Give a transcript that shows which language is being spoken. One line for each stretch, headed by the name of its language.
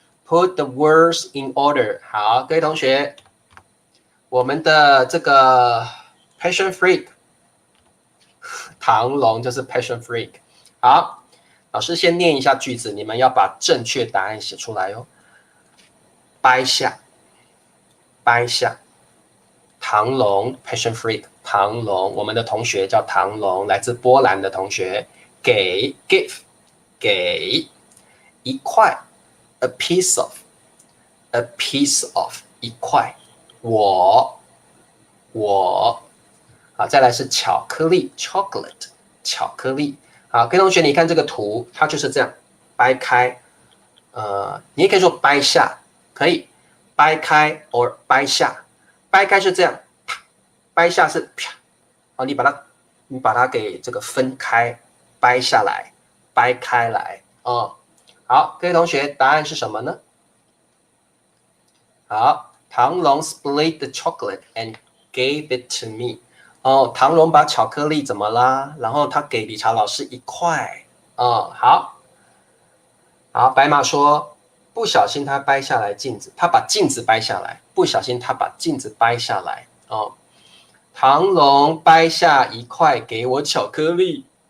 English: Put the words in order。
Chinese: 好，各位同学，我们的这个 passion freak， 唐龙就是 passion freak。好，老师先念一下句子，你们要把正确答案写出来哦。掰下，掰下。唐龙 passion freak， 唐龙，我们的同学叫唐龙，来自波兰的同学。给 give， 给一块 a piece of 一块。我好，再来是巧克力 chocolate， 巧克力。好，各位同学，你看这个图，它就是这样掰开，你也可以说掰下，可以掰开 or 掰下。掰开是这样，掰下是啪，你把它给这个分开，掰下来，掰开来好，各位同学，答案是什么呢？
English: 好，唐龙 split the chocolate and gave it to me。
Chinese: 唐龙把巧克力怎么啦？然后他给理查老师一块。好，白马说不小心他掰下来镜子，他把镜子掰下来，不小心他把镜子掰下来唐龙掰下一块给我巧克力。